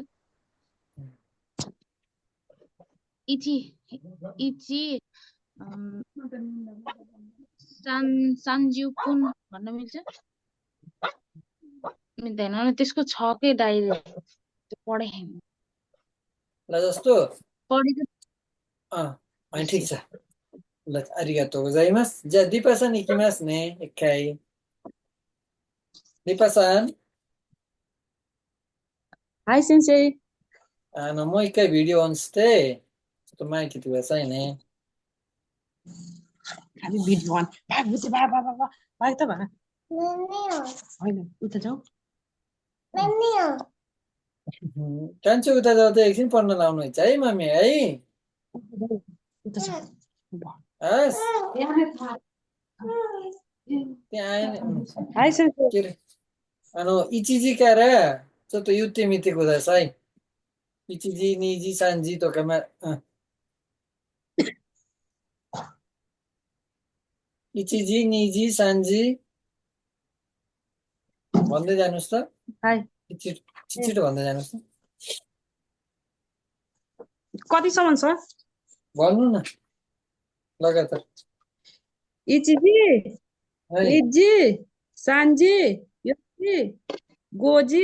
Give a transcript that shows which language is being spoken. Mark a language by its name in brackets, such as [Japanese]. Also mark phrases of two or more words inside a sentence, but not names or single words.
[Nepali] इची इची अम्, सान्ज्युपुन भन्न मिल्छ मिल्दैन न त्यसको छ के डाइरेक्ट त्यो पढे ल जस्तो पढेको अनि ठिक छ ल [Japanese] ありがとう ございますじゃあディパさんに行きますね一回ディパさんはい 先生もう一回ビデオオンしてちょっと前切ってくださいね [Nepali] खालि भिडियो अन भाग बुझे भाग भाग भाग भाग त भाग होइन उता जाऊ कान्छो उता जाँदा एकछिन पढ्न लाउनुहुन्छ है मम्मी है उता जाऊ हस् त्यहाँ आएन [Japanese] はい 先生 [Nepali] के अरे [Japanese] 1 時からちょっと言ってみてください1時2時3時とか1時2時3時 [Nepali] भन्दै जानुहोस् त हाय छिटो भन्दै जानुहोस् त कतिसम्म छ भन्नु न लगातार इचिजी है [Japanese] 二時 三時 四時 五時